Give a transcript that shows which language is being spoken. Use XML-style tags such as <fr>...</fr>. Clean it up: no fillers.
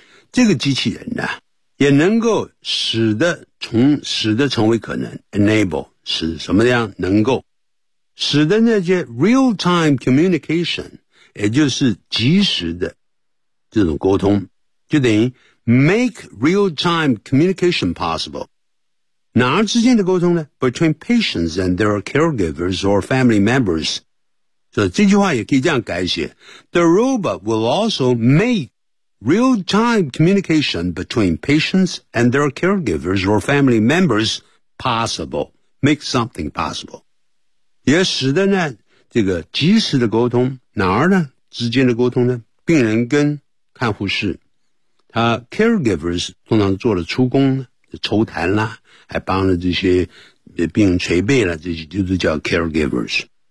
<zh>这个机器人呢，也能够使得成为可能 enable, 使什么样能够使得那些</zh> <en>real-time communication,</en> <zh>也就是即时的这种沟通，就等于</zh> <en>make real-time communication possible。</en> <zh>哪儿之间的沟通呢？</zh> <en>Between patients and their caregivers or family members.</en> <zh>所以这句话也可以这样改写。</zh> <en>The robot will also make real-time communication between patients and their caregivers or family members possible. Make something possible.</en> <zh>也使得呢，这个即时的沟通，哪儿呢？之间的沟通呢？病人跟看护室，他 caregivers 通常做了出工呢，抽痰啦，还帮着这些病人捶背了，这些就是叫 caregivers。</zh>